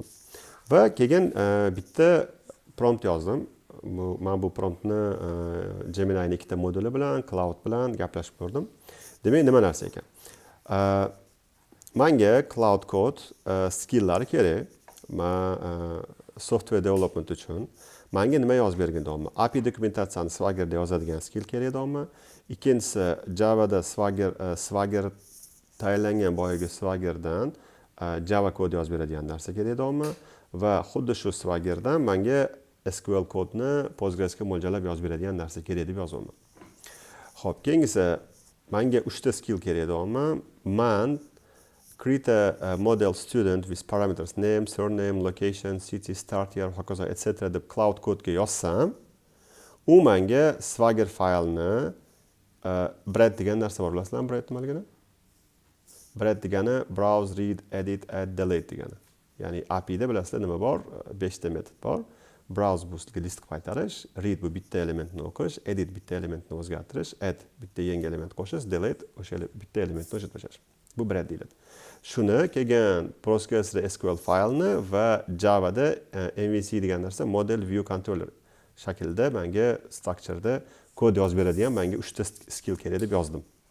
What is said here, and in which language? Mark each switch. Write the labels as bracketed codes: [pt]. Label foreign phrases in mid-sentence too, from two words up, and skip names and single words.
[uz] Va keyin bitta prompt yozdim. Men bu promptni Gemini'ning ikkita moduli bilan, Cloud bilan gaplashib ko'rdim. Demak, nima narsa ekan? Menga Cloud Code skilllari kerak. Men software development uchun menga nima yozib berganman? API dokumentatsiyani Swaggerda yozadigan skill kerak edimi? Ikkinchisi Javada Swagger tayyorlangan boyagi Swaggerdan Java kod yozib beradigan narsa kerak edimi? Va xuddi shu Swaggerdan menga SQL kodni Postgresga mo'ljallab yozib beradigan narsa kerak deb yozaman. Xo'p, keyingisi menga 3 ta skill kerak edimi? [en] Men create a model student with parameters name, surname, location, city, start year, [uz] hokazo, etc. deb cloud kodga yozsam, u menga Swagger faylni bread degan narsa bor, bilasizlarmi bread nimaligini? Bread degani [en] browse, read, edit, add, delete [uz] degani. Ya'ni API da bilasizlar nima bor? 5 ta metod bor. Browse bu sizga list qaytarish, read bu bitta elementni o'qish, edit bitta elementni o'zgartirish, add bitta yangi element qo'shish, delete o'sha bitta elementni o'chirib tashlash. Bu bread deyiladi. Shuni keyin Postgresda SQL faylni va Javada MVC degan narsa [en] model view controller [uz] shaklda menga structureda kod yozib beradigan menga 3 ta skill kerak deb yozdim.